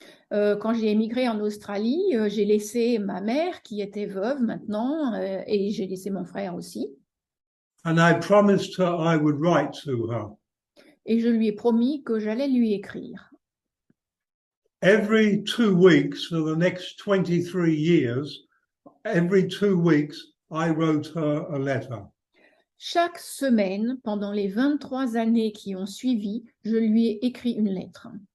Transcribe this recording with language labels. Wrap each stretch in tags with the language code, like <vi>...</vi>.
<fr>Quand j'ai émigré en Australie, j'ai laissé ma mère qui était veuve maintenant et j'ai laissé mon frère aussi.</fr> <en>And I promised her I would write to her.</en> <fr>Et je lui ai promis que j'allais lui écrire.</fr> <en>Every 2 weeks for the next 23 years, every 2 weeks, I wrote her a letter.</en> <fr>Chaque semaine, pendant les 23 années qui ont suivi, je lui ai écrit une lettre.</fr>